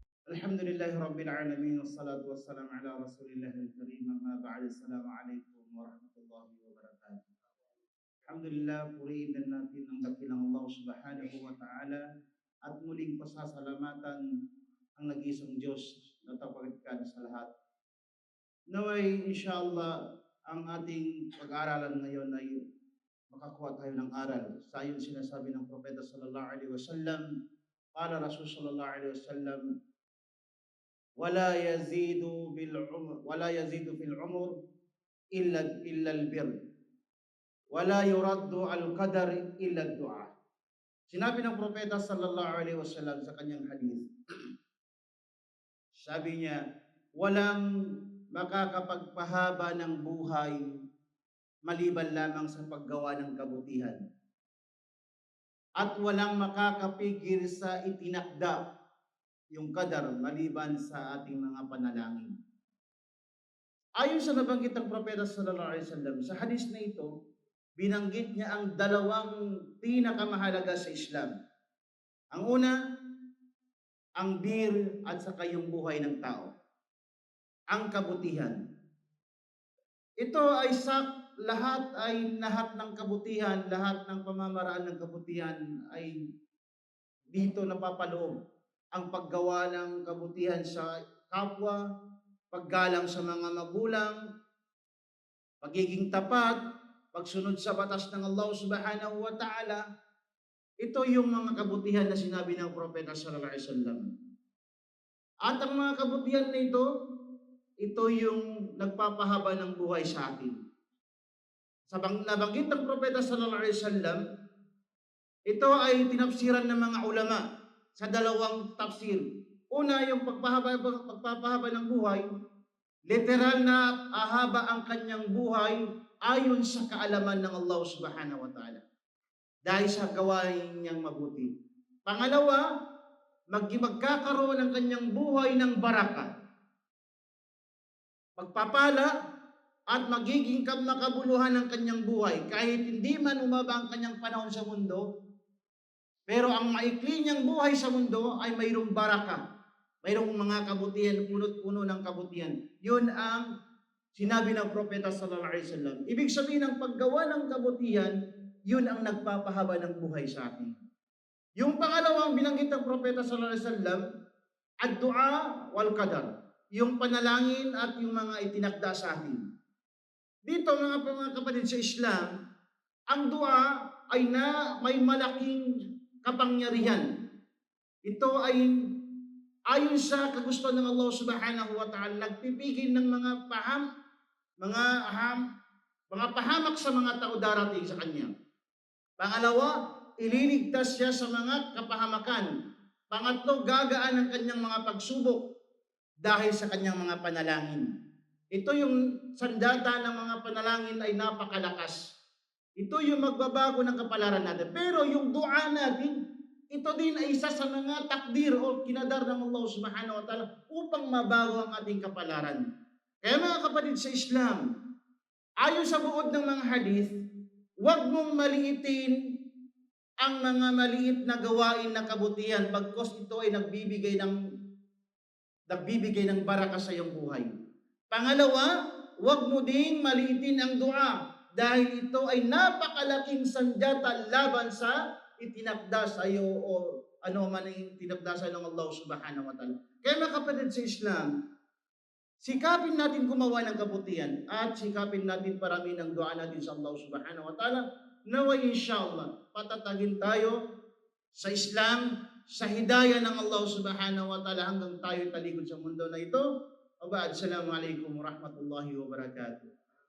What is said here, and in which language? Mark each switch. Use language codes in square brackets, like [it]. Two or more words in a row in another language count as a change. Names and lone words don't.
[ar] الحمد لله رب العالمين، والصلاة والسلام على رسول الله الكريم، أما بعد. السلام عليكم ورحمة الله وبركاته. [tl] Alhamdulillah, purihin din natin ang dakilang Allah [ar] سبحانه وتعالى [tl] at muling pasasalamatan ang nag-iisang Diyos na tapagkat sa lahat. Naway, inshallah, ang ating pag-aaralan ngayon ay makakuha tayo ng aral. Sa ayon sinasabi ng Propeta [ar] صلى الله عليه وسلم، قال رسول الله صلى الله عليه وسلم، ولا يزيد في العمر إلا البر، ولا يرد القدر إلا الدعاء. [tl] Sinabi ng Propeta [ar] صلى الله عليه وسلم [tl] sa kanyang hadith, sabi niya, walang makakapagpahaba ng buhay maliban lamang sa paggawa ng kabutihan. At walang makakapigil sa itinakda, yung qadar, maliban sa ating mga panalangin. Ayon sa nabanggit ng Propeta [ar] صلى الله عليه وسلم, [tl] sa hadis na ito, binanggit niya ang dalawang pinakamahalaga sa Islam. Ang una, ang bir at saka yung buhay ng tao. Ang kabutihan. Ito ay lahat ng kabutihan, lahat ng pamamaraan ng kabutihan ay dito napapaloob. Ang paggawa ng kabutihan sa kapwa, paggalang sa mga magulang, pagiging tapat, pagsunod sa batas ng Allah [ar] سبحانه وتعالى. [tl] Ito yung mga kabutihan na sinabi ng Propeta [ar] صلى الله عليه وسلم. [tl] At ang mga kabutihan na ito yung nagpapahaba ng buhay sa atin. Sa nabanggit ng Propeta [ar] صلى الله عليه وسلم, [tl] ito ay tinafsiran ng mga ulama sa dalawang tafsir. Una, yung pagpapahaba ng buhay, literal na ahaba ang kanyang buhay ayon sa kaalaman ng Allah [ar] سبحانه وتعالى, [tl] dahil sa gawain niyang mabuti. Pangalawa, magkakaroon ng kanyang buhay ng baraka, pagpapala, at magiging makabuluhan ng kanyang buhay. Kahit hindi man umaba ang kanyang panahon sa mundo, pero ang maikli niyang buhay sa mundo ay mayroong baraka. Mayroong mga kabutihan, punot-puno ng kabutihan. Yun ang sinabi ng Propeta [ar] صلى الله عليه وسلم. [tl] Ibig sabihin ng paggawa ng kabutihan, yun ang nagpapahaba ng buhay sa atin. Yung pangalawang binanggit ng Propeta [ar] صلى الله عليه وسلم, الدعاء والقدر. [tl] Yung panalangin at yung mga itinakda sa atin. Dito mga kapatid sa Islam, ang dua ay may malaking kapangyarihan. Ito ay ayon sa kagustuhan ng Allah [ar] سبحانه وتعالى, [tl] nagpipigil ng mga pahamak sa mga tao darating sa kanya. Pangalawa, ililigtas siya sa mga kapahamakan. Pangatlo, gagaan ang kanyang mga pagsubok dahil sa kanyang mga panalangin. Ito yung sandata ng mga panalangin ay napakalakas. Ito yung magbabago ng kapalaran natin. Pero yung dua natin, ito din ay isa sa mga takdir o kinadar ng Allah [ar] سبحانه وتعالى [tl] upang mabago ang ating kapalaran. Kaya mga kapatid sa Islam, ayon sa buod ng mga hadith, huwag mong maliitin ang mga maliit na gawain na kabutihan bagkus ito ay nagbibigay ng baraka sa iyong buhay. Pangalawa, huwag mo ding maliitin ang dua dahil ito ay napakalaking sanjata laban sa itinakda sa iyo o ano man ang itinakda sa ng Allah [ar] سبحانه وتعالى. [tl] Kaya mga kapatid sa Islam, sikapin natin gumawa ng kabutihan at sikapin natin parami ng dua natin sa Allah [ar] سبحانه وتعالى. [tl] Naway inshallah, patatagin tayo sa Islam, sa hidayah ng Allah [ar] سبحانه وتعالى [tl] hanggang tayo talikod sa mundo na ito. [ar] السلام عليكم ورحمة الله وبركاته.